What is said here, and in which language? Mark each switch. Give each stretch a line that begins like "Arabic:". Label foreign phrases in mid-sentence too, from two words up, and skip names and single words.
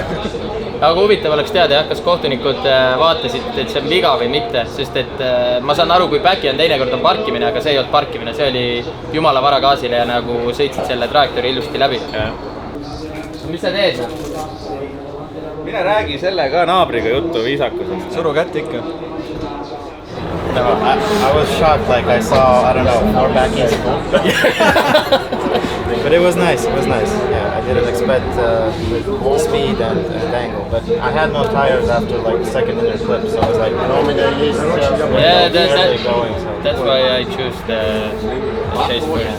Estonian: Aga huvitav oleks teada, kas kohtunikud vaatasid, et see on viga või mitte, sest et ma saan aru, kui back'i on teinekord on parkimine, aga see ei olnud parkimine, see oli jumala vara gaasile ja nagu sõitsid selle trajektoori ilusti läbi. Mis sa teed? Mine räägi selle ka naabriga juttu viisakusest. Suru kätt ikka.
English: I was shocked, like I saw, I don't know, 4 backies. But it was nice, Yeah, I didn't expect speed and angle, but I had no tires after like the second inner clip, so I was like, yeah, that's why I choose the chase first.